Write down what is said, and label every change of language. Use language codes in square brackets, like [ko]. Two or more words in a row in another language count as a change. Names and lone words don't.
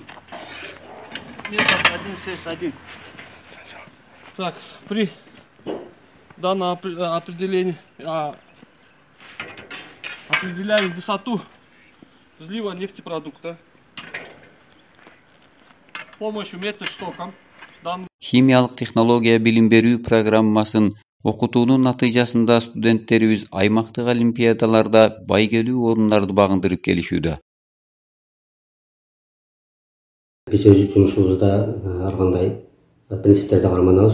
[ru] Метод 161. Так, при данном определении определяем высоту взлива нефтепродукта с помощью методштока. [ky] Химиялык технология билим берүү программасын Окутуунун натыйжасында студенттерибиз аймактык олимпиадаларда байгелүү орундарды багындырып келишүүдө. Биз өз жумушубузда ар кандай принциптерди карманабыз.